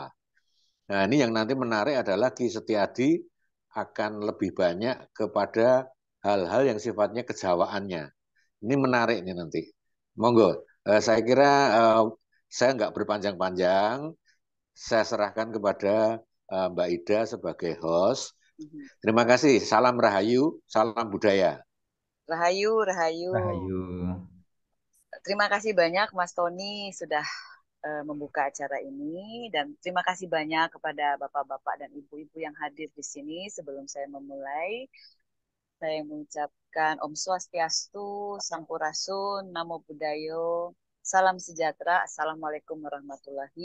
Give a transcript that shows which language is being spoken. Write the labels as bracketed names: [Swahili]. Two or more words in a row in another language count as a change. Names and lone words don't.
[Indonesian] Nah, ini yang nanti menarik adalah Ki Setiadi akan lebih banyak kepada hal-hal yang sifatnya kejawaannya. Ini menarik nih nanti. Monggo, saya kira saya nggak berpanjang-panjang, saya serahkan kepada Mbak Ida sebagai host. Terima kasih, salam Rahayu, salam budaya. Rahayu, Rahayu. Rahayu. Terima kasih banyak Mas Tony sudah membuka acara ini dan terima kasih banyak kepada bapak-bapak dan ibu-ibu yang hadir di sini. Sebelum saya memulai, saya mengucapkan [Balinese] Om Swastiastu, [Indonesian] Sampurasun, [Pali] Namo Buddhayo, [Indonesian] salam sejahtera, [Arabic] السلام عليكم ورحمة الله.